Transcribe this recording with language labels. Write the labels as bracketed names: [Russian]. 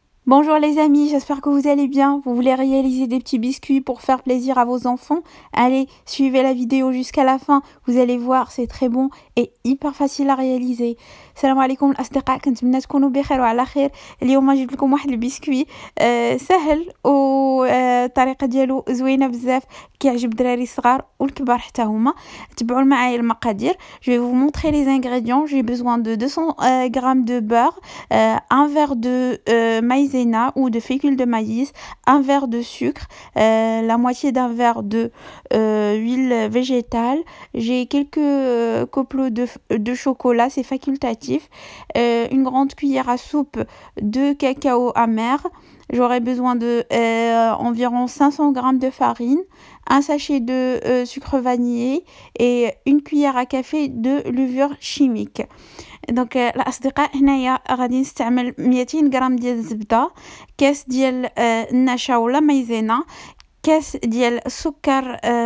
[French] Bonjour les amis, j'espère que vous allez bien. Vous voulez réaliser des petits biscuits pour faire plaisir à vos enfants? Allez, suivez la vidéo jusqu'à la fin. Vous allez voir, c'est très bon et hyper facile à réaliser. [Arabic] السلام عليكم الأصدقاء، كنتمنى تكونوا بخير وعلى خير. اليوم جبت لكم واحد البسكوي سهل والطريقة ديالو زوينة بزاف، كيعجب الدراري الصغار والكبار حتى هما. تبعوا معايا المقادير. [French] Je vais vous montrer les ingrédients. J'ai besoin de 200 grammes de beurre, un verre de maïzena ou de fécule de maïs, un verre de sucre, la moitié d'un verre de huile végétale. J'ai quelques copeaux de chocolat, c'est facultatif, une grande cuillère à soupe de cacao amer. J'aurai besoin de environ 500 grammes de farine, un sachet de sucre vanillé et une cuillère à café de levure chimique. [Arabic] دونك الاصدقاء هنايا غادي نستعمل 200 غرام ديال الزبده، كاس ديال النشا ولا مايزينا، كاس ديال السكر